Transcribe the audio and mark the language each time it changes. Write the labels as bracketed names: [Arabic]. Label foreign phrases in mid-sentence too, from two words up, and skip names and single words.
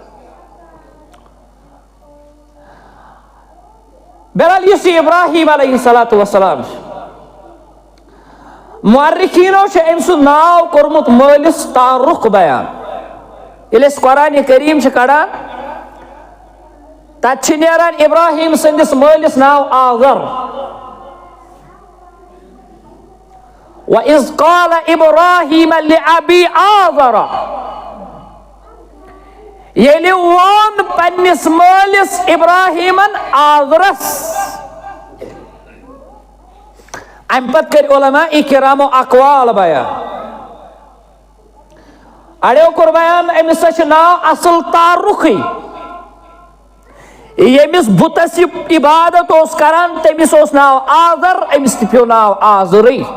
[Kashmiri] بہرحال یُس یہِ ابراہیم [Arabic] علیہ الصلاۃ والسلام [Kashmiri] چھُ مؤرخیٖنو چھُ أمۍ سُنٛد ناو کوٚرمُت مٲلِس تعارُق بیان ییٚلہِ أسۍ قرآنِ کریٖم چھِ کڑان تتہِ چھِ نیران ابراہیم سٕنٛدِس مٲلِس ناو آزر [Arabic] وَإِذْ قَالَ إِبْرَاهِيمَ لِأَبِي آزَرَ [Kashmiri] ییٚلہِ ووٚن پننِس مٲلِس ابراہیٖمن آزرس امہِ پتہٕ کٔرۍ علماء کرامو اقوال بیان اڑیو کوٚر بیان أمِس چھُ ناو اصل تعارُقٕے ییٚمِس بُتس یہِ عبادت اوس کران تٔمِس اوس ناو آزر أمِس تہِ پیوٚو ناو آزرٕے